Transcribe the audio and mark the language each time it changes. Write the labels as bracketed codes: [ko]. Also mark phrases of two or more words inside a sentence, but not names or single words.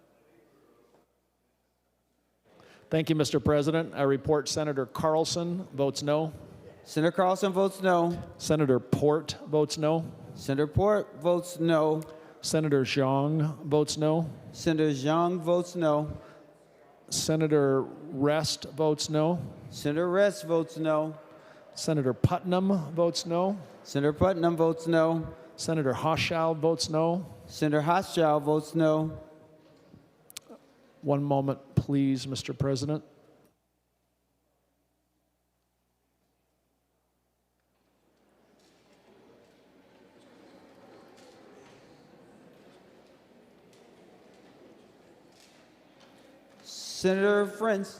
[en] Thank you, Mr. President. I report Senator Carlson votes no. Senator Carlson votes no. Senator Port votes no. Senator Port votes no. Senator Zhang votes no. Senator Zhang votes no. Senator Rest votes no. Senator Rest votes no. Senator Putnam votes no. Senator Putnam votes no. Senator Hochschild votes no. Senator Hochschild votes no. One moment, please, Mr. President. Senator Friends.